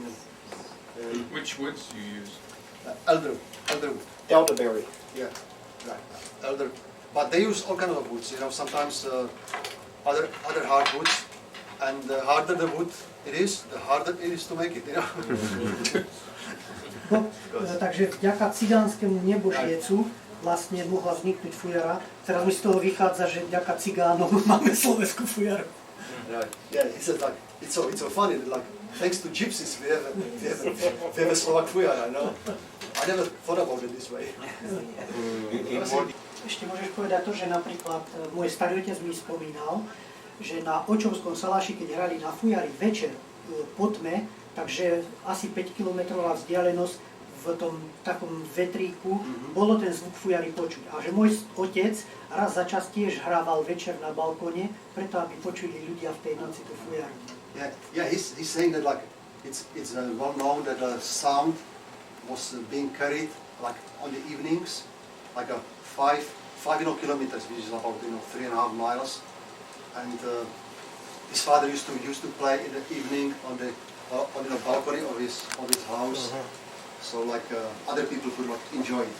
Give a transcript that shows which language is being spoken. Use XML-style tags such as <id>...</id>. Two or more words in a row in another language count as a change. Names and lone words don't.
<en>Which woods do you use? Elder wood. Elderberry. Yeah, right. Elder, but they use all kinds of woods. Sometimes other hardwoods, and the harder the wood it is, the harder it is to make it.</en> <sk>Takže vďaka cigánskému nebožiecu vlastne mohla vzniknúť fujara. Teraz mi z toho vychádza, že vďaka cigánom máme slovenskú fujaru.</sk> <en>Right. Yeah, he said like it's so funny that, like thanks to gypsies we have a Slovak fujara. I never thought about it this way.</en> <sk>Ešte môžeš povedať to, že napríklad môj starý otec mi spomínal, že na Očovskom Saláši, keď hrali na fujari večer po tme, takže asi 5 kilometrová vzdialenosť v tom takom vetríku, bolo ten zvuk fujary počuť. A že môj otec raz za čas tiež hrával večer na balkóne, preto aby počuli ľudia v tej noci tú fujaru.</sk> <en>Yeah. He's saying that like it's well known that the sound was being carried like on the evenings, like a 5 kilometers, which is about 3.5 miles, and his father used to play in the evening on the balcony of his house, so like other people could like enjoy it.</en>